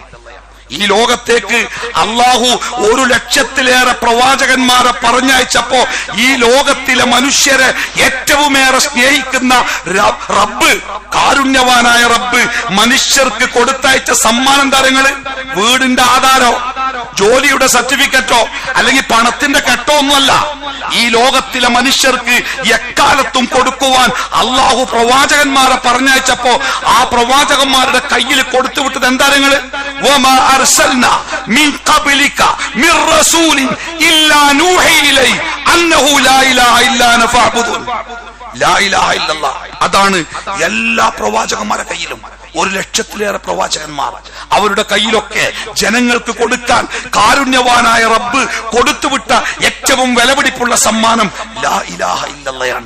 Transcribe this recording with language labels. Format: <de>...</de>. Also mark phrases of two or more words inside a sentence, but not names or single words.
<ml>ഈ ലോകത്തേക്ക് അള്ളാഹു 1,00,000-ലേറെ പ്രവാചകന്മാരെ പറഞ്ഞയച്ചപ്പോ ഈ ലോകത്തിലെ മനുഷ്യരെ ഏറ്റവുമേറെ സ്നേഹിക്കുന്ന റബ്ബ്, കാരുണ്യവാനായ റബ്ബ് മനുഷ്യർക്ക് കൊടുത്തയച്ച സമ്മാനം തരങ്ങള് വീടിന്റെ ആധാരോ ജോലിയുടെ സർട്ടിഫിക്കറ്റോ അല്ലെങ്കിൽ പണത്തിന്റെ കെട്ടോ ഒന്നുമല്ല. ഈ ലോകത്തിലെ മനുഷ്യർക്ക് എക്കാലത്തും കൊടുക്കുവാൻ അള്ളാഹു പ്രവാചകന്മാരെ പറഞ്ഞയച്ചപ്പോ ആ പ്രവാചകന്മാരുടെ കയ്യിൽ കൊടുത്തുവിട്ടത് എന്താ?</ml> <ar>أرسلنا من قبلك من رسول إلا نوحي إليه أنه لا إله إلا أنا فاعبدون. لا إله إلا الله,</ar> <ml>അതാണ് എല്ലാ പ്രവാചകന്മാരുടെ കയ്യിലും. 1,00,000-ലേറെ പ്രവാചകന്മാർ, അവരുടെ കയ്യിലൊക്കെ ജനങ്ങൾക്ക് കൊടുക്കാൻ കാരുണ്യവാനായ റബ്ബ് കൊടുത്തുവിട്ട ഏറ്റവും വിലപിടിപ്പുള്ള സമ്മാനം</ml> <ar>لا إله إلا الله.</ar>